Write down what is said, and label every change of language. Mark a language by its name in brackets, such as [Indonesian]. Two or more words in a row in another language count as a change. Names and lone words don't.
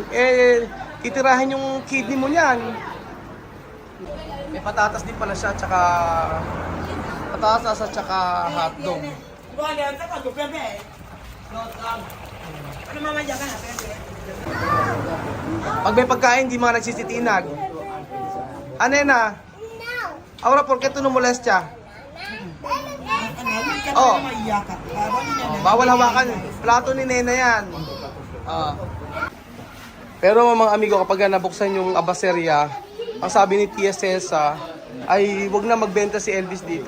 [Filipino] Titirahin yung kidney mo niyan. May patatas din pala siya, tsaka patatas at tsaka hotdog. Pag may pagkain, di mga nagsisitinag. Nena? [Spanish] Ahora, ¿por qué tú no molestia? [Filipino] Oh. Bawal hawakan. Plato ni Nena yan. Pero mga amigo, kapag nabuksan yung abaserya, ang sabi ni Tia Cesa, ay wag na magbenta si Elvis dito.